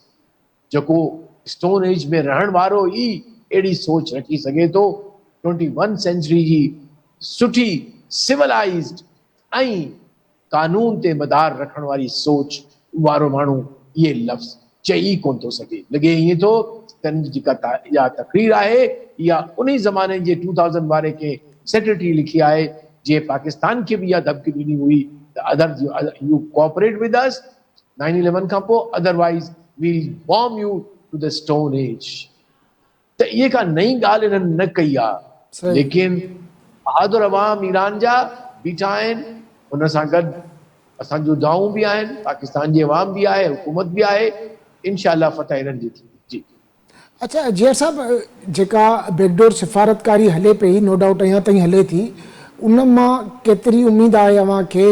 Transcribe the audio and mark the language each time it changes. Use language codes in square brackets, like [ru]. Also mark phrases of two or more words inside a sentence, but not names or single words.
[sd] जेको [en] stone age [sd] में रहण वारो ई अहिड़ी सोच रखी सघे थो, 21 सेंचुरी जी सुठी सिविलाइज्ड ऐं कानून ते मदार रखण वारी सोच वारो माण्हू इहे लफ़्ज़ चई कोन थो सघे। लॻे ईअं थो इहा तकरीर आहे या उन ज़माने जे 2000 वारे के सेक्रेटरी लिखी आहे जे पाकिस्तान खे भी इहा धमकी ॾिनी हुई त [en] either you cooperate with us [sd] 9/11 खां पोइ [en] otherwise we bomb you to the stone age. [sd] त इहे का नई ॻाल्हि इन्हनि न कई आहे, लेकिन बहादुर अवाम ईरान जा बीठा आहिनि, हुन सां गॾु असांजूं दुआऊं बि आहिनि, पाकिस्तान जी अवाम बि आहे, हुकूमत बि आहे, इंशाअल्लाह फतह इन्हनि जी थींदी। जी अच्छा जियर साहब, जेका बैकडोर सिफ़ारतकारी हले पई, [en] no doubt [sd] अञा ताईं हले थी, उन मां केतिरी उमेद आहे अव्हांखे?